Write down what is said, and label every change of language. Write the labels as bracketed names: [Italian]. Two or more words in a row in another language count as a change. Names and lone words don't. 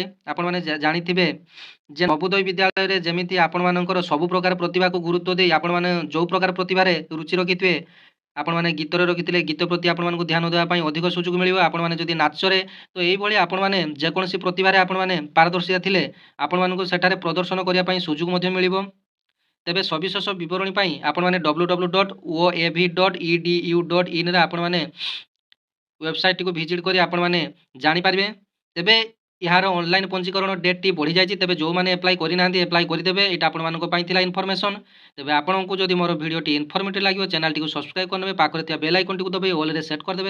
[Odia] ଆପଣମାନେ ଜାଣିଥିବେ ଯେ ନବୋଦୟ ବିଦ୍ୟାଳୟରେ ଯେମିତି ଆପଣମାନଙ୍କର ସବୁ ପ୍ରକାର ପ୍ରତିଭାକୁ ଗୁରୁତ୍ୱ ଦେଇ ଆପଣମାନେ ଯେଉଁ ପ୍ରକାର ପ୍ରତିଭାରେ ରୁଚି ରଖିଥିବେ, ଆପଣମାନେ ଗୀତରେ ରଖିଥିଲେ ଗୀତ ପ୍ରତି ଆପଣମାନଙ୍କୁ ଧ୍ୟାନ ଦେବା ପାଇଁ ଅଧିକ ସୁଯୋଗ ମିଳିବ। ଆପଣମାନେ ଯଦି ନାଚରେ ତ ଏଇଭଳି ଆପଣମାନେ ଯେକୌଣସି ପ୍ରତିଭାରେ ଆପଣମାନେ ପାରଦର୍ଶିତା ଥିଲେ ଆପଣମାନଙ୍କୁ ସେଠାରେ ପ୍ରଦର୍ଶନ କରିବା ପାଇଁ ସୁଯୋଗ ମଧ୍ୟ ମିଳିବ। ତେବେ ସବିଶେଷ ବିବରଣୀ ପାଇଁ ଆପଣମାନେ www.oav.edu.in ରେ ଆପଣମାନେ ୱେବସାଇଟକୁ ଭିଜିଟ୍ କରି ଆପଣମାନେ ଜାଣିପାରିବେ। ତେବେ ଏହାର ଅନଲାଇନ୍ ପଞ୍ଜୀକରଣ ଡେଟ୍ଟି ବଢ଼ିଯାଇଛି। ତେବେ ଯେଉଁମାନେ ଏପ୍ଲାଏ କରିନାହାନ୍ତି ଏପ୍ଲାଏ କରିଦେବେ। ଏଇଟା ଆପଣମାନଙ୍କ ପାଇଁ ଥିଲା ଇନଫର୍ମେସନ୍। ତେବେ ଆପଣଙ୍କୁ ଯଦି ମୋର ଭିଡ଼ିଓଟି ଇନଫର୍ମେଟିଭ୍ ଲାଗିବ ଚ୍ୟାନେଲଟିକୁ ସବସ୍କ୍ରାଇବ୍ କରିନେବେ, ପାଖରେ ଥିବା ବେଲ୍ ଆଇକନ୍ଟିକୁ ଦବାଇ ଅଲ୍ରେ ସେଟ୍ କରିଦେବେ।